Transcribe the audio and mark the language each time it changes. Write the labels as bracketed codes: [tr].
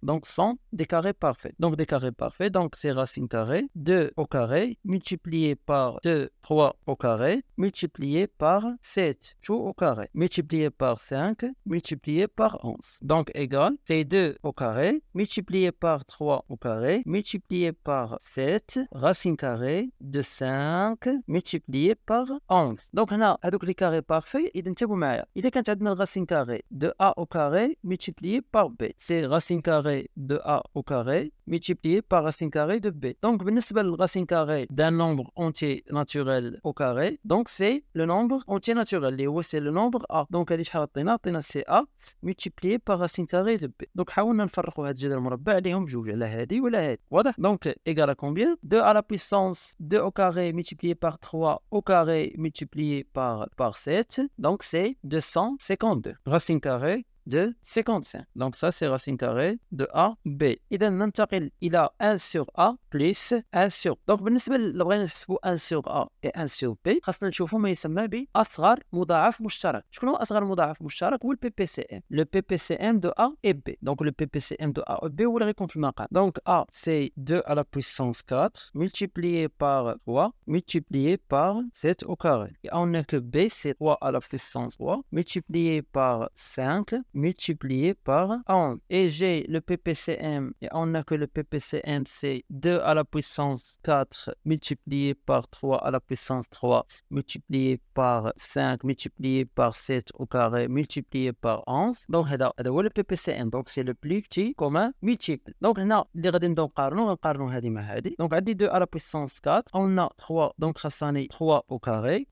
[fr] Donc sont des carrés parfaits. Donc des carrés parfaits, donc c'est racine carrée 2 au carré multiplié par 2 3 au carré multiplié par 7 tout au carré multiplié par 5 multiplié par 11. Donc égal, c'est 2 au carré multiplié par 3 au carré multiplié par 7 racine carrée de 5 multiplié par 11. [ar] Donc هنا هذوك [fr] les carrés parfaits [ar] إذا انتبهوا معايا. إذا كانت عندنا [fr] racine carrée de a au carré multiplié par b, c'est racine carrée de a au carré multiplié par racine carrée de b. Donc [ar] بالنسبة [fr] للracine carrée d'un nombre entier naturel au carré, donc c'est le nombre entier naturel [ar] اللي هو [fr] c'est le nombre a. Donc [ar] هذه شحال عطينا [fr] c'est a multiplié par racine carrée de b. [ar] Donc حاولنا نفرقوا هاد الجذر المربع عليهم بجوج على هذه ولا هذه. واضح؟ [fr] Donc égal à combien? 2 à la puissance 2 au carré multiplié par 3 au carré multiplié par 7. Donc c'est 252. Racine carrée de 55. Donc ça c'est racine carrée de A B. [ar] إذا ننتقل إلى [fr] 1 sur A plus 1 sur. [ar] Donc بالنسبة لو بغينا نحسبوا 1 sur A et 1 sur B خاصنا نشوفوا ما يسمى بأصغر مضاعف مشترك. شكون هو أصغر مضاعف مشترك؟ هو البي بي سي ام. [fr] Le PPCM de A et B. Donc le PPCM de A et B [ar] هو اللي غيكون في المقام. [fr] Donc A c'est 2 à la puissance 4 multiplié par 3 multiplié par 7 au carré. Et on a que B c'est 3 à la puissance 3 multiplié par 5 multiplié par 11. Et j'ai le PPCM, et on a que le PPCM, c'est 2 à la puissance 4 multiplié par 3 à la puissance 3 multiplié par 5 multiplié par 7 au carré multiplié par 11. Donc, [ar] هذا هو [fr] le PPCM. Donc, c'est le plus petit commun multiple. [ar] Donc, هنا اللي غادي نبداو نقارنوا هذه مع هذه. [fr] Donc, عندي 2 à la puissance 4. On a 3. Donc, [ar] خاصني [fr] 3 au carré.